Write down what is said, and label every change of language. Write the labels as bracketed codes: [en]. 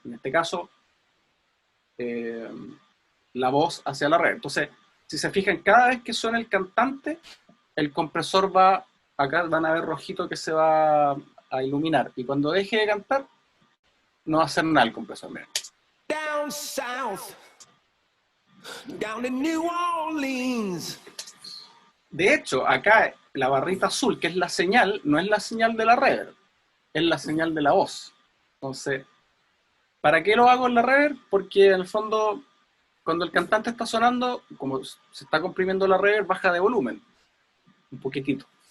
[es] En este caso, la voz hacia la red. Entonces, si se fijan, cada vez que suena el cantante, el compresor va acá van a ver rojito que se va a iluminar. Y cuando deje de cantar, no va a hacer nada el compresor. Miren. [en] Down south, down in New Orleans. [es] De hecho, acá la barrita azul, que es la señal, no es la señal de la reverb, es la señal de la voz. Entonces, ¿para qué lo hago en la reverb? Porque en el fondo, cuando el cantante está sonando, como se está comprimiendo la reverb, baja de volumen, un poquitito.